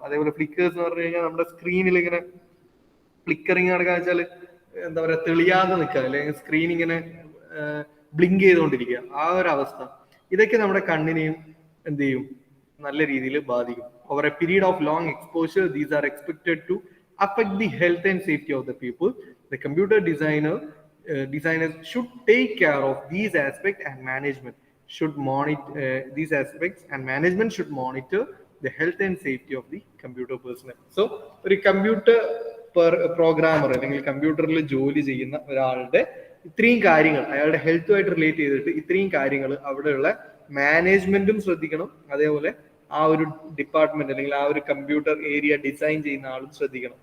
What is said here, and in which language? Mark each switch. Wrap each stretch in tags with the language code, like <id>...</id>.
<ml>അതേപോലെ ഫ്ലിക്കേഴ്സ് എന്ന് പറഞ്ഞു കഴിഞ്ഞാൽ നമ്മുടെ സ്ക്രീനിൽ ഇങ്ങനെ ഫ്ലിക്കറിങ് നടക്കുക വെച്ചാൽ എന്താ പറയാ, തെളിയാതെ നിൽക്കുക, അല്ലെങ്കിൽ സ്ക്രീൻ ഇങ്ങനെ ബ്ലിങ്ക് ചെയ്തുകൊണ്ടിരിക്കുക, ആ ഒരു അവസ്ഥ. ഇതൊക്കെ നമ്മുടെ കണ്ണിനെയും എന്ത് ചെയ്യും, നല്ല രീതിയിൽ ബാധിക്കും.</ml> <en>Over a period of long exposure these are expected to affect the health and safety of the people. The computer designers should take care of these aspects, and management should monitor these aspects, and management should monitor the health and safety of the computer personnel.</en> <ml>So ഒരു computer programmer അല്ലെങ്കിൽ കമ്പ്യൂട്ടറിൽ ജോലി ചെയ്യുന്ന ഒരാളുടെ ഇത്രയും കാര്യങ്ങൾ, അയാളുടെ ഹെൽത്തുമായിട്ട് relate ചെയ്തിട്ട് ഇത്രയും കാര്യങ്ങൾ അവിടെയുള്ള മാനേജ്മെന്റും ശ്രദ്ധിക്കണം. അതേപോലെ ആ ഒരു ഡിപ്പാർട്ട്മെന്റ് അല്ലെങ്കിൽ ആ ഒരു കമ്പ്യൂട്ടർ ഏരിയ ഡിസൈൻ ചെയ്യുന്ന ആളും ശ്രദ്ധിക്കണം.</ml>